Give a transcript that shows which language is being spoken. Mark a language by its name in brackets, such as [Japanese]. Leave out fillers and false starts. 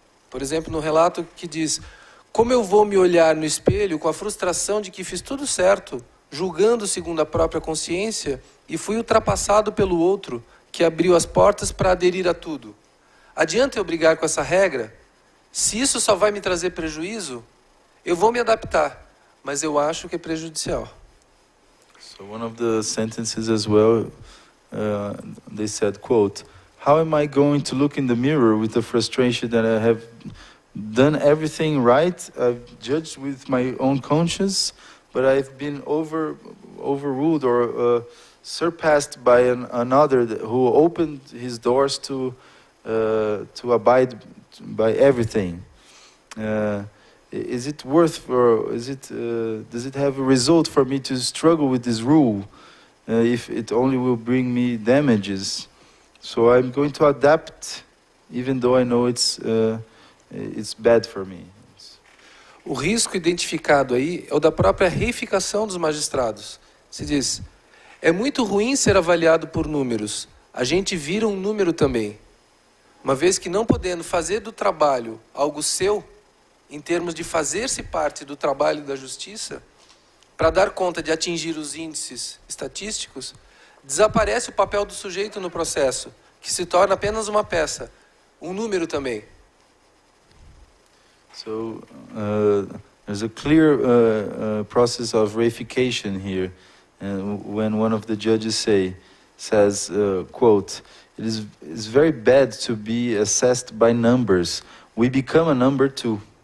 [Portuguese] Por exemplo, no relato que diz: como eu vou me olhar no espelho com a frustração de que fiz tudo certo, julgando segundo a própria consciência, e fui ultrapassado pelo outro, que abriu as portas para aderir a tudo. Adianta eu brigar com essa regra? Se isso só vai me trazer prejuízo, eu vou me adaptar, mas eu acho que é prejudicial. [English] So one of the sentences as well, they said, quote, how am I going to look in the mirror with the frustration that I have done everything right, I've judged with my own conscience, but I've been overruled or surpassed by another who opened his doors to abide by everything. Is it worth, or does it have a result for me to struggle with this rule if it only will bring me damages? So I'm going to adapt, even though I know it's bad for me. [Portuguese] O risco identificado aí é o da própria reificação dos magistrados. Se diz: é muito ruim ser avaliado por números. A gente vira um número também. Uma vez que não podendo fazer do trabalho algo seu, em termos de fazer-se parte do trabalho da justiça, para dar conta de atingir os índices estatísticos, desaparece o papel do sujeito no processo, que se torna apenas uma peça, um número também. [English] So there's a clear process of reification here. And when one of the judges says, quote, it's very bad to be assessed by numbers. We become a number too.